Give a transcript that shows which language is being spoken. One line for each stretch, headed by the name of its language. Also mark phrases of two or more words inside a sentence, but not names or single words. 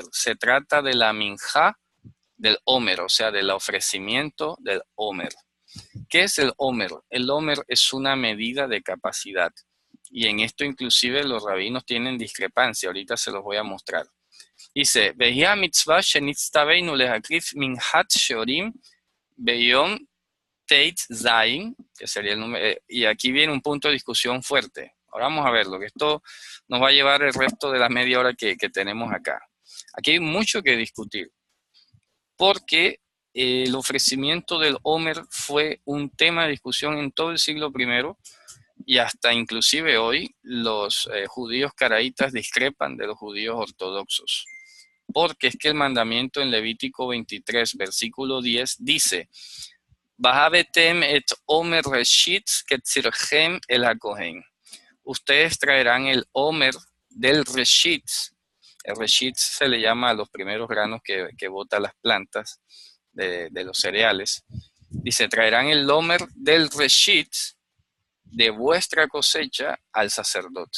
Spanish: Se trata de la minja del Omer, o sea, del ofrecimiento del Omer. ¿Qué es el Omer? El Omer es una medida de capacidad. Y en esto inclusive los rabinos tienen discrepancia. Ahorita se los voy a mostrar. Dice,
Hebrew: והיא מצוה שנצטוינו להקריב מנחת שעורים ביום טית זין,
Spanish: que sería el número, y aquí viene un punto de discusión fuerte. Ahora vamos a verlo, que esto nos va a llevar el resto de la media hora que tenemos acá. Aquí hay mucho que discutir, porque el ofrecimiento del Omer fue un tema de discusión en todo el siglo I, y hasta inclusive hoy los judíos caraítas discrepan de los judíos ortodoxos. Porque es que el mandamiento en Levítico 23, versículo 10, dice,
Hebrew: והבאתם את עמר ראשית קצירכם אל הכהן.
Spanish: Ustedes traerán el Omer del Reshit. El Reshit se le llama a los primeros granos que botan las plantas de los cereales. Dice, traerán el Omer del Reshit de vuestra cosecha al sacerdote.